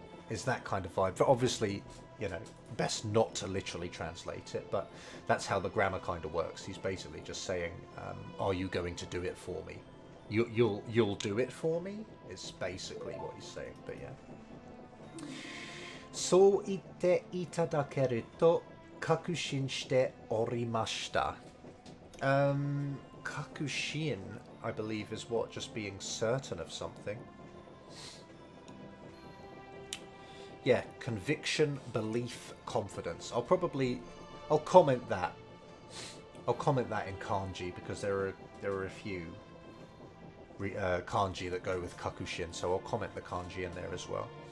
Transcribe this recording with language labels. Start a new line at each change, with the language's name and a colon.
English: Is that kind of vibe. But obviously, you know, best not to literally translate it, but that's how the grammar kind of works. He's basically just saying, are you going to do it for me? You'll do it for me? Is basically what he's saying, but yeah.
Japanese: そう言っていただけると確信しておりました。
English: Kakushin, I believe, is what? Just being certain of something. Yeah, conviction, belief, confidence. I'll comment that. I'll comment that in kanji because there are a few kanji that go with kakushin, so I'll comment the kanji in there as well.